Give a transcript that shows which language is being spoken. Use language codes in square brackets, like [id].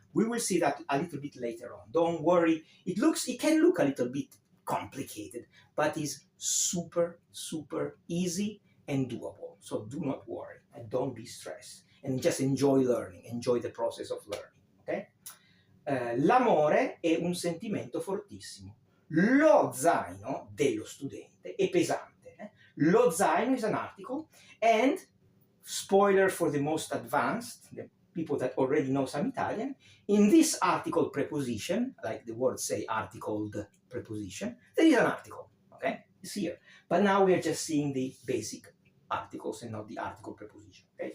[en] We will see that a little bit later on. Don't worry. It can look a little bit complicated, but it's super, super easy and doable. So do not worry and don't be stressed. And just enjoy learning, enjoy the process of learning, okay? [it] L'amore è un sentimento fortissimo. Lo zaino dello studente è pesante. [en] Lo zaino is an article, and spoiler for the most advanced, the people that already know some Italian, in this article preposition, like the words say articled preposition, there is an article, okay? It's here. But now we are just seeing the basic articles and not the article preposition, okay?